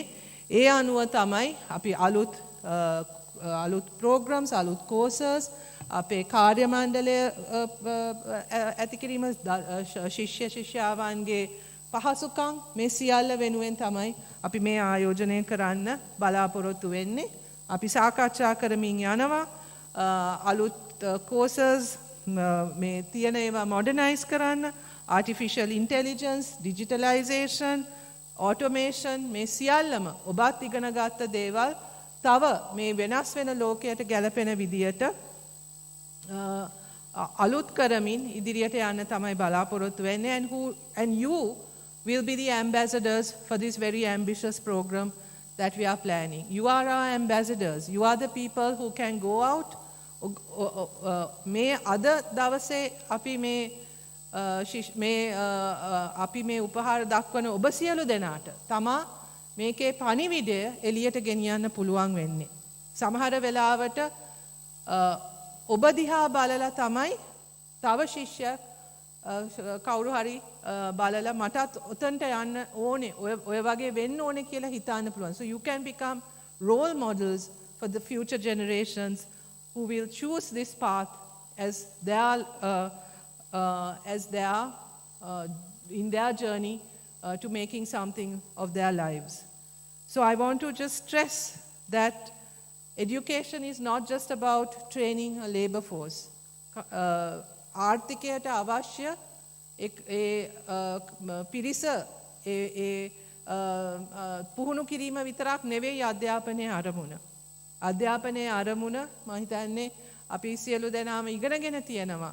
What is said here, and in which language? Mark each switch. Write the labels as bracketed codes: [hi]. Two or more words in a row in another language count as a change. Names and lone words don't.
[si] ඒ අනුව තමයි අපි අලුත් programs, අලුත් courses, අපේ කාර්ය මණ්ඩලය ඇති කිරීම, ශිෂ්‍ය ශිෂ්‍යාවන්ගේ පහසුකම් මේ සියල්ල වෙනුවෙන් තමයි අපි මේ ආයෝජනය කරන්න බලාපොරොත්තු වෙන්නේ. අපි සාකච්ඡා කරමින් යනවා අලුත් courses මේ තියෙන ඒවා modernize කරන්න, [en] artificial intelligence, digitalization, automation [si] මේ සියල්ලම ඔබත් ඉගෙන ගත්ත දේවල් තව මේ වෙනස් වෙන ලෝකයට ගැලපෙන විදියට අලුත් කරමින් ඉදිරියට යන්න තමයි බලාපොරොත්තු වෙන්නේ [en] and you will be the ambassadors for this very ambitious program that we are planning. You are our ambassadors. You are the people who can go out. [si] මේ අද දවසේ අපි මේ උපහාර දක්වන ඔබ සියලු දෙනාට තමා මේකේ පණිවිඩය එළියට ගෙනියන්න පුළුවන් වෙන්නේ. සමහර වෙලාවට ඔබ දිහා බලලා තමයි තව ශිෂ්‍යයෙක් කවුරු හරි බලලා මටත් ඔතනට යන්න ඕනේ ඔය වගේ වෙන්න ඕනේ කියලා හිතන්න පුළුවන්. [en] So you can become role models for the future generations who will choose this path as in their journey to making something of their lives. So I want to just stress that education is not just about training a labor force. [si] ආර්ථිකයට අවශ්‍ය පිරිස පුහුණු කිරීම විතරක් නෙවෙයි අධ්‍යාපනයේ අරමුණ. අධ්‍යාපනයේ අරමුණ මම හිතන්නේ අපි සියලු දෙනාම ඉගෙනගෙන තියෙනවා.